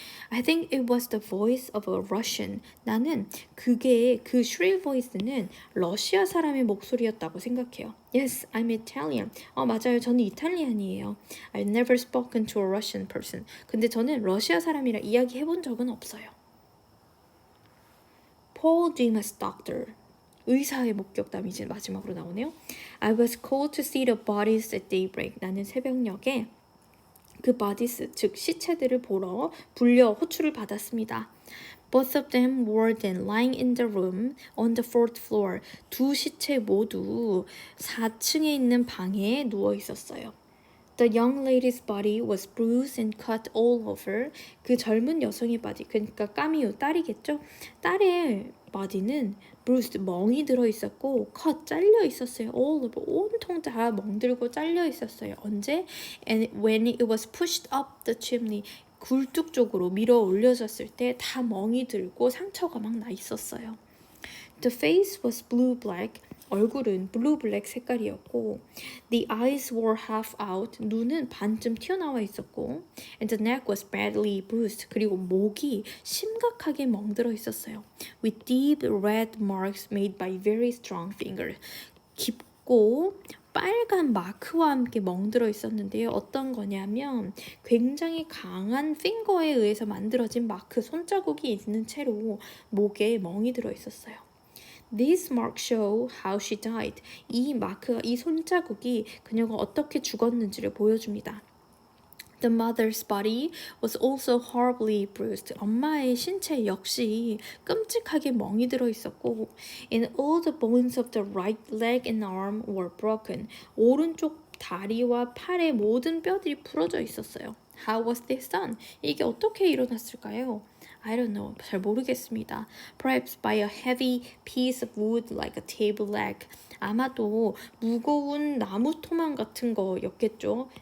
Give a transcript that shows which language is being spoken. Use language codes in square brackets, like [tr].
[en] I think it was the voice of a Russian. [ko] 나는 그 [en] shrill voice [ko] 는 러시아 사람의 목소리였다고 생각해요. [en] Yes, I'm Italian. [ko] 맞아요. 저는 이탈리안이에요. [en] I've never spoken to a Russian person. [ko] 근데 저는 러시아 사람이랑 이야기해본 적은 없어요. [en] Paul Dimas Doctor. [ko] 의사의 목격담이 이제 마지막으로 나오네요. [en] I was called to see the bodies at daybreak. [ko] 나는 새벽녘에 그 bodies, 즉 시체들을 보러 호출을 받았습니다. [en] Both of them were then lying in the room on the fourth floor. [ko] 두 시체 모두 4층에 있는 방에 누워 있었어요. [en] The young lady's body was bruised and cut all over. [ko] 그 젊은 여성의 body, 그러니까 까미유, 딸이겠죠? 딸의 body는 bruised, 멍이 들어있었고 cut, 잘려 있었어요. [en] all over, [ko] 온통 다 멍들고 잘려 있었어요. 언제? [en] And when it was pushed up the chimney, [ko] 굴뚝 쪽으로 밀어 올려졌을 때 다 멍이 들고 상처가 막 나 있었어요. [en] The face was blue-black. [ko] 얼굴은 blue-black 색깔이었고, [en] the eyes were half out. [ko] 눈은 반쯤 튀어나와 있었고, [en] and the neck was badly bruised. [ko] 그리고 목이 심각하게 멍들어 있었어요. [en] With deep red marks made by very strong fingers. [ko] 깊고 빨간 마크와 함께 멍들어 있었는데요. 어떤 거냐면 굉장히 강한 핑거에 의해서 만들어진 마크, 손자국이 있는 채로 목에 멍이 들어 있었어요. [en] These marks show how she died. [ko] 이 손자국이 그녀가 어떻게 죽었는지를 보여줍니다. [en] The mother's body was also horribly bruised. [ko] 엄마의 신체 역시 끔찍하게 멍이 들어 있었고, [en] and all the bones of the right leg and arm were broken. [ko] 오른쪽 다리와 팔의 모든 뼈들이 부러져 있었어요. [en] How was this done? [ko] 이게 어떻게 일어났을까요? [en] I don't know. [ko] 잘 모르겠습니다. [en] Perhaps by a heavy piece of wood like a table leg. [ko] 아마도 무거운 나무 토막 같은 거였겠죠.